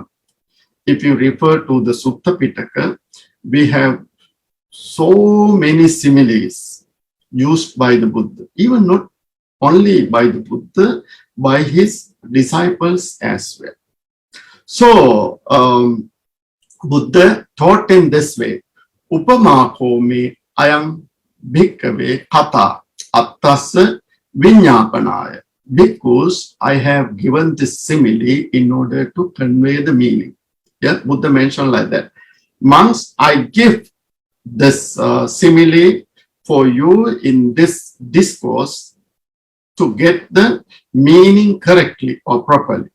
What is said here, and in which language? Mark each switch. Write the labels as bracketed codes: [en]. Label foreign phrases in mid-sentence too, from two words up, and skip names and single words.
[en] If you refer to the Sutta Pitaka, we have so many similes used by the Buddha, even not only by the Buddha, by his disciples as well. So Buddha taught in this way: [pi] Upamako me ayam bhikkhave katha attassa viññāpanāya. [en] Because I have given this simile in order to convey the meaning. Yeah, Buddha mentioned like that. Monks, I give this simile for you in this discourse to get the meaning correctly or properly.